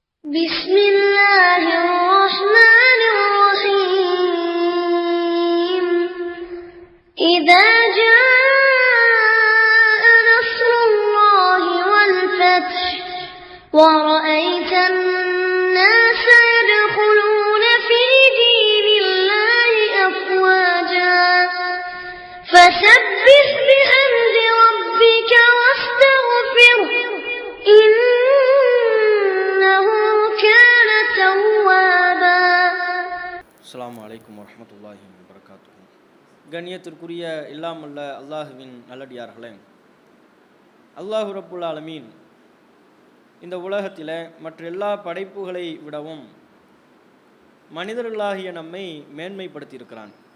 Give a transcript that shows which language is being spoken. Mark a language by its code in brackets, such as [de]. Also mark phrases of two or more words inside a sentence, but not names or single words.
[ar] بسم الله الرحمن الرحيم إذا جاء نصر الله والفتح ورأيت الناس يدخلون في دين الله أفواجا فسبح بحمد ربك واستغفره إنه كان توابا. السلام عليكم ورحمة الله وبركاته. [ta] கண்ணியத்திற்குரிய இல்லாமல்ல அல்லாஹுவின் நல்லடியார்களே, [ar] الله رب العالمين [ta] இந்த உலகத்தில் மற்ற எல்லா படைப்புகளை விடவும் மனிதர்களாகிய நம்மை மேன்மைப்படுத்தியிருக்கிறான்.